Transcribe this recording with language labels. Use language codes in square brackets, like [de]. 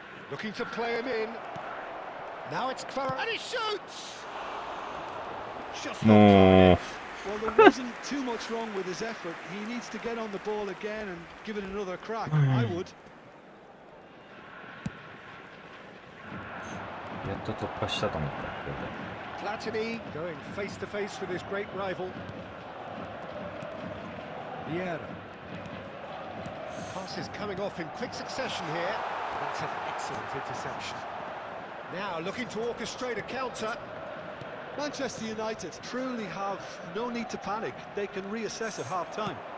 [en] Looking to play him in. Now it's Kvaratskhelia. And he shoots! Just No. Well, there wasn't too much wrong with his effort. He needs to get on the ball again and give it another crack. I would. [ja] やっと突破したと思った。これで [en] Platini going face to face with his great rival. Vieira. Pass is coming off in quick succession here. That's an excellent interception. Now looking to orchestrate a counter. Manchester United truly have no need to panic. They can reassess at half-time.